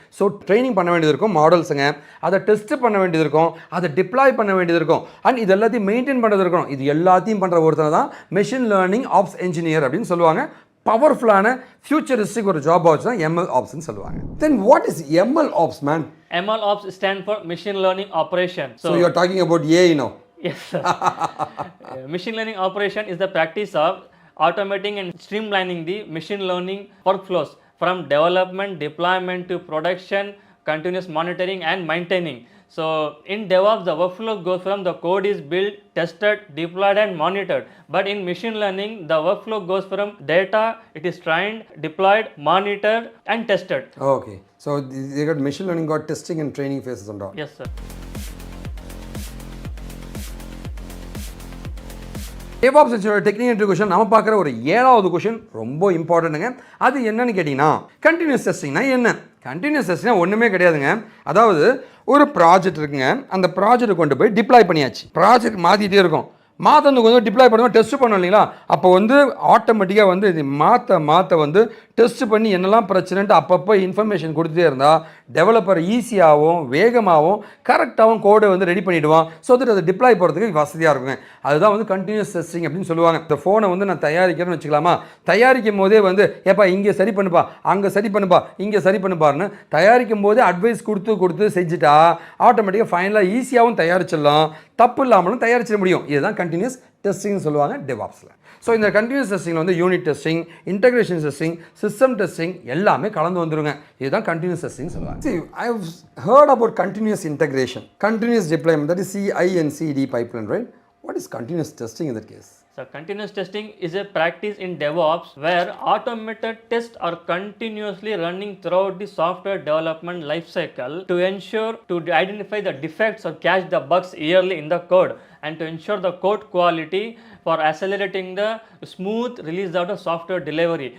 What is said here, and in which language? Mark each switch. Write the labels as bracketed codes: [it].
[ta] So training பண்ண வேண்டியது இருக்கும் மாடல்ஸுங்க, அதை டெஸ்ட் பண்ண வேண்டியது இருக்கும், அதை டிப்ளாய் பண்ண வேண்டியது இருக்கும், அண்ட் இது எல்லாத்தையும் மெயின்டைன் பண்ணுறது இருக்கணும். இது எல்லாத்தையும் பண்ணுற ஒருத்தர் தான் மிஷின் லேர்னிங் ஆப்ஸ் என்ஜினியர் அப்படின்னு சொல்லுவாங்க. பவர்ஃபுல்லான ஃபியூச்சரிஸ்டிக் ஒரு ஜாப் ஆப்ஸ் தான் ML ஆப்ஸ்னு சொல்லுவாங்க. [en] Then what is ML ops man? ML ops stand for machine learning operation. So you are talking about AI now. Yes, sir. Machine learning operation is the practice of automating and streamlining the machine learning workflows from development, deployment to production, continuous monitoring and maintaining. So in DevOps, the workflow goes from the code is built, tested, deployed and monitored. But in machine learning, the workflow goes from data, it is trained, deployed, monitored and tested. Okay. So they got machine learning, got testing and training phases and all. Yes, sir. [ta] DevOps technical interview question நம்ம பார்க்குற ஒரு 7வது question ரொம்ப இம்பார்ட்டன்ட்டுங்க. அது என்னன்னு கேட்டிங்கன்னா continuous டெஸ்டிங்னா என்ன? Continuous டெஸ்டிங்னா ஒன்றுமே கிடையாதுங்க. அதாவது ஒரு ப்ராஜெக்ட் இருக்குங்க, அந்த ப்ராஜெக்ட் கொண்டு போய் டிப்ளாய் பண்ணியாச்சு, ப்ராஜெக்ட் மாற்றிட்டே இருக்கும், மாற்ற கொஞ்சம் டிப்ளாய் பண்ணுவோம், டெஸ்ட் பண்ணோம் இல்லைங்களா? அப்போ வந்து ஆட்டோமேட்டிக்காக வந்து இது மாற்ற வந்து டெஸ்ட் பண்ணி என்னெல்லாம் பிரச்சனைன்ட்டு அப்பப்போ இன்ஃபர்மேஷன் கொடுத்துட்டே இருந்தால் டெவலப்பர் ஈஸியாகவும் வேகமாகவும் கரெக்டாகவும் கோடை வந்து ரெடி பண்ணிவிடுவான். ஸோ தட் அது டிப்ளாய் போகிறதுக்கு வசதியாக இருக்குங்க. அதுதான் வந்து கண்டினியூஸ் டெஸ்டிங் அப்படின்னு சொல்லுவாங்க. இந்த ஃபோனை வந்து நான் தயாரிக்கிறேன்னு வச்சுக்கலாமா, தயாரிக்கும் போதே வந்து ஏப்பா இங்கே சரி பண்ணுப்பா, அங்கே சரி பண்ணுப்பா, இங்கே சரி பண்ணுப்பாருன்னு தயாரிக்கும் போதே அட்வைஸ் கொடுத்து செஞ்சுட்டா ஆட்டோமேட்டிக்காக ஃபைனலாக ஈஸியாகவும் தயாரிச்சிடலாம், தப்பு இல்லாமலும் தயாரிச்சிட முடியும். இதுதான் கண்டினியூஸ் டெஸ்டிங்னு சொல்லுவாங்க DevOpsல. ஸோ இந்த கண்டினியூஸ் டெஸ்டிங்கில் வந்து unit testing, integration testing, system testing எல்லாமே கலந்து வந்துருங்க. இதுதான் கண்டினியூஸ் டெஸ்டிங் சொல்லுவாங்க. [en] See, I have heard about continuous integration, continuous deployment, that is CI/CD pipeline, right? What is continuous testing in that case? So continuous testing is a practice in DevOps where automated tests are continuously running throughout the software development lifecycle to ensure to identify the defects or catch the bugs early in the code and to ensure the code quality for accelerating the smooth release of the software delivery.